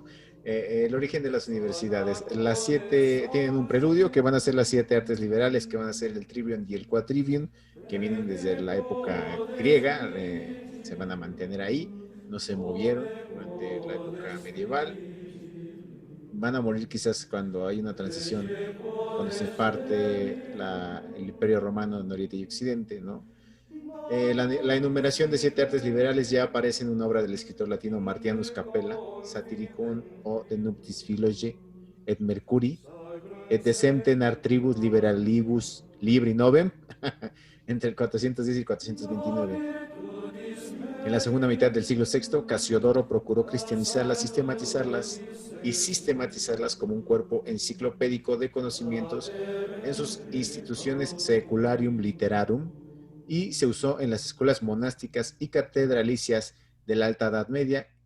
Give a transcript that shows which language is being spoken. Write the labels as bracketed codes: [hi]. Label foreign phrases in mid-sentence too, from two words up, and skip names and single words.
[es] El origen de las universidades. Las 7 tienen un preludio que van a ser las 7 artes liberales, que van a ser el trivium y el quadrivium, que vienen desde la época griega, se van a mantener ahí, no se movieron durante la época medieval. Van a morir quizás cuando hay una transición, cuando se parte el Imperio Romano en Oriente y Occidente, ¿no? La enumeración de 7 artes liberales ya aparece en una obra del escritor latino Martianus Capella, Satiricon o de Nuptis Philoge et Mercuri, et decemten artribus liberalibus libri novem, entre el 410 y 429. En la segunda mitad del siglo VI, Casiodoro procuró cristianizarlas, sistematizarlas como un cuerpo enciclopédico de conocimientos en sus instituciones Secularium Literarum, y se usó en las escuelas monásticas y catedralicias de la Alta Edad Media,